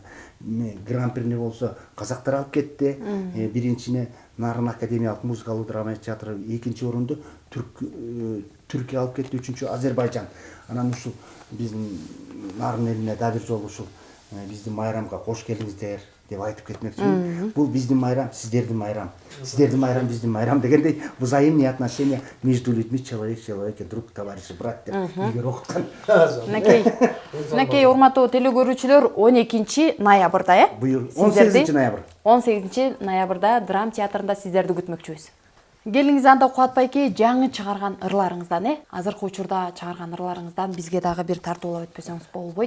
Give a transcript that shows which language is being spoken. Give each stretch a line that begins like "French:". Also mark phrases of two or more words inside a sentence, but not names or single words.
Kyrgyz: Гран-прини болсо казактар алып кетти. Биринчине Нарын академиялык музыкалык драма театры экинчи орунду Түркия алып кетти, үчүнчү Азербайжан. Анан ушул биздин Нарын элине да бир жолу ушул биздин майрамга кош келиңиздер деп айтып кетмекчимин. Бул биздин майрам, сиздердин майрам. Сиздердин майрам, биздин майрам дегендей
Russian: взаимные отношения между людьми, человек, друг, товарищ, брат
Kyrgyz: деп эгер окуткан. Накей урматтуу телекөрүүчүлөр 12-ноябрда, Буюр 18 ноябрь. 18 ноябрда драм театрында сиздерди күтмөкчүбүз. Келиңиз анда Кубатбайке жаңы чыгарган ырларыңыздан, азыркы учурда чыгарган ырларыңыздан бизге дагы бир тартуулап өтпөсөңүз болбойт.